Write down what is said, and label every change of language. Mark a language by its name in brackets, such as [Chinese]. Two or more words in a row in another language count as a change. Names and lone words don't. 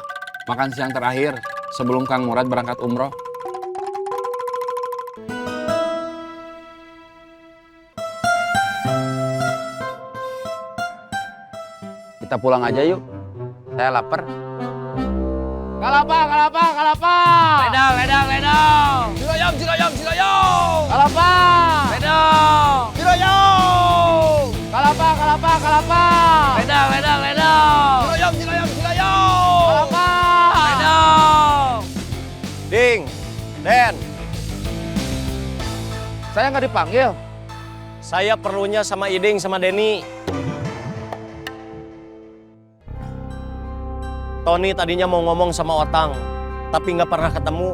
[Indonesian] Makan siang terakhir sebelum Kang Murad berangkat umroh. Kita pulang aja yuk. Saya lapar. Kalapa, kalapa, kalapa. Ledang, ledang, ledang. Ciloyom, ciloyom, ciloyom. Kalapa. Ledang. Ciloyom. Kalapa, kalapa, kalapa. Ledang, ledang, ledang. Ciloyom, ciloyom, ciloyom. Kalapa. Ledang. Ding, Den, Saya nggak dipanggil. saya perlunya sama Iding sama Denny. Tony tadinya mau ngomong sama Otang, tapi nggak pernah ketemu.